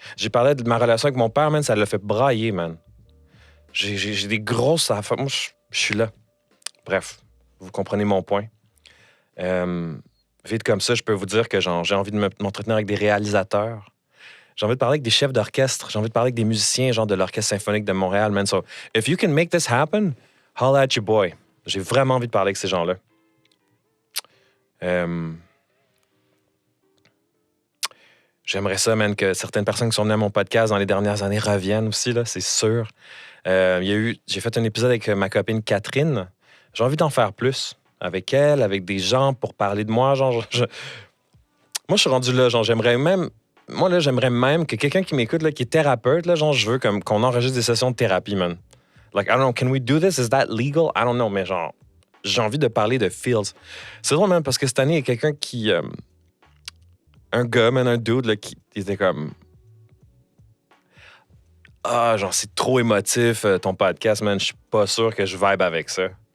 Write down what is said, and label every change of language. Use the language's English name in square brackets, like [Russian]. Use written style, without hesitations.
[French] J'ai parlé de ma relation avec mon père, man, ça l'a fait brailler, man. J'ai des grosses affaires. Moi, je suis là. Bref, vous comprenez mon point. Vite comme ça, je peux vous dire que genre, j'ai envie de m'entretenir avec des réalisateurs. J'ai envie de parler avec des chefs d'orchestre. J'ai envie de parler avec des musiciens, genre de l'Orchestre symphonique de Montréal, man. [English] So, if you can make this happen, holla at your boy. [French] J'ai vraiment envie de parler avec ces gens-là. J'aimerais ça, man, que certaines personnes qui sont venues à mon podcast dans les dernières années reviennent aussi, là, c'est sûr. J'ai fait un épisode avec ma copine Catherine. J'ai envie d'en faire plus avec elle, avec des gens pour parler de moi. Genre, moi, je suis rendu là. Genre, j'aimerais même que quelqu'un qui m'écoute, là, qui est thérapeute, là, genre, je veux qu'on enregistre des sessions de thérapie, man. [English] Like, I don't know, can we do this? Is that legal? I don't know, [French] mais genre, j'ai envie de parler de feels. C'est drôle, man, parce que cette année, il y a quelqu'un qui... un gars, man, un dude, là, qui était comme... Ah, genre, c'est trop émotif, ton podcast, man. Je suis pas sûr que je vibe avec ça.